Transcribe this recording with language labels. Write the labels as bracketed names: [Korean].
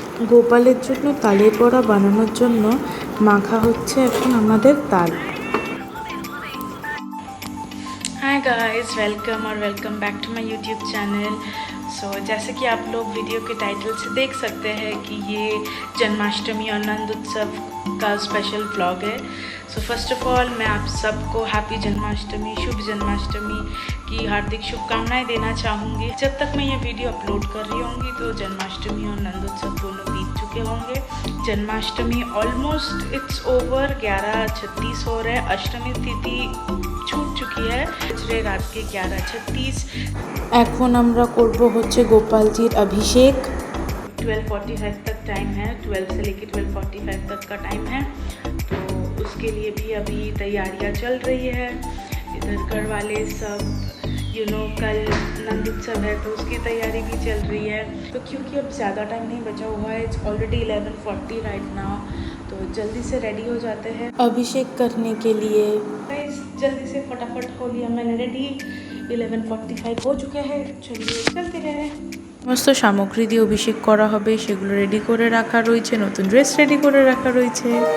[Bangla] গোপালের জন্য তালের বড়া বানানোর জন্য মাখা হচ্ছে এখন আমাদের তাল। [Hindi] Hi guys, welcome back to my YouTube channel. सो जैसे कि आप लोग वीडियो के टाइटल से देख सकते हैं कि ये जन्माष्टमी और नंद उत्सव का स्पेशल व्लॉग है। सो फर्स्ट ऑफ ऑल मैं आप सबको हैप्पी जन्माष्टमी, शुभ जन्माष्टमी की हार्दिक शुभकामनाएं देना चाहूँगी। जब तक मैं ये वीडियो अपलोड कर रही होंगी तो जन्माष्टमी और नंद उत्सव दोनों बीत चुके होंगे। जन्माष्टमी ऑलमोस्ट इट्स ओवर, 11:36 हो रहा है। अष्टमी तिथि छूट चुकी है, रात के 11:36। [Bangla] এখন আমরা করব হচ্ছে গোপালজির অভিষেক। [Hindi] 12:45 तक टाइम है, 12 से लेकर 12:45 तक का टाइम है। तो उसके लिए भी अभी तैयारियां चल रही है। इधर घर वाले सब कल नंद उत्सव है तो उसकी तैयारी भी चल रही है। तो क्योंकि अब ज़्यादा टाइम नहीं बचा हुआ है, इट्स ऑलरेडी 11:40 राइट नाउ, तो जल्दी से रेडी हो जाते हैं अभिषेक करने के लिए। जल्दी से फटाफट हो लिया मैंने रेडी। 11:45 हो चुके हैं, चलिए चलते हैं। [Bangla] সমস্ত সামগ্রী দিয়ে অভিষেক করা হবে, সেগুলো রেডি করে রাখা রয়েছে, নতুন ড্রেস রেডি করে রাখা রয়েছে।